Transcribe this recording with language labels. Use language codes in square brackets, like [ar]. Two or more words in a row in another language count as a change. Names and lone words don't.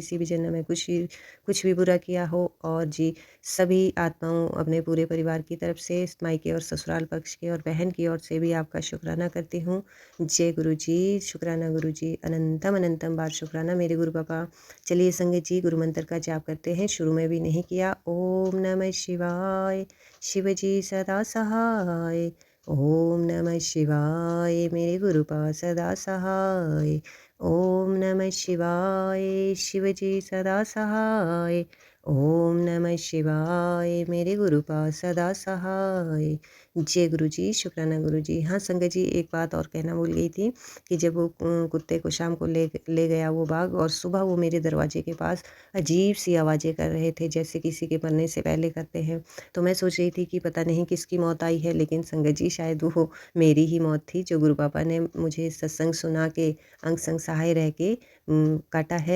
[hi] किसी भी जन्म में कुछ भी बुरा किया हो। और जी, सभी आत्माओं अपने पूरे परिवार की तरफ से, मायके और ससुराल पक्ष के और बहन की ओर से भी आपका शुक्राना करती हूँ। जय गुरु जी, शुक्राना गुरु जी, अनंतम अनंतम बार शुक्राना मेरे गुरु पापा। चलिए संगत जी, गुरु मंत्र का जाप करते हैं। शुरू में भी नहीं किया। [sa] ओम नमः शिवाय, [hi] शिव जी सदा सहाय। [sa] ओम नमः शिवाय, [hi] मेरे गुरु पा सदा सहाय। [sa] ओम नमः शिवाय, [hi] शिव जी सदा सहाय। [sa] ओम नमः शिवाय, [hi] मेरे गुरु पा सदा सहाय। जय गुरु जी, शुक्राना गुरु जी। हाँ संगत जी, एक बात और कहना भूल गई थी कि जब वो कुत्ते को शाम को ले गया वो बाघ, और सुबह वो मेरे दरवाजे के पास अजीब सी आवाज़ें कर रहे थे, जैसे किसी के मरने से पहले करते हैं। तो मैं सोच रही थी कि पता नहीं किसकी मौत आई है, लेकिन संगत जी शायद वो मेरी ही मौत थी, जो गुरु पापा ने मुझे सत्संग सुना के अंग संग सहाय रह के काटा है।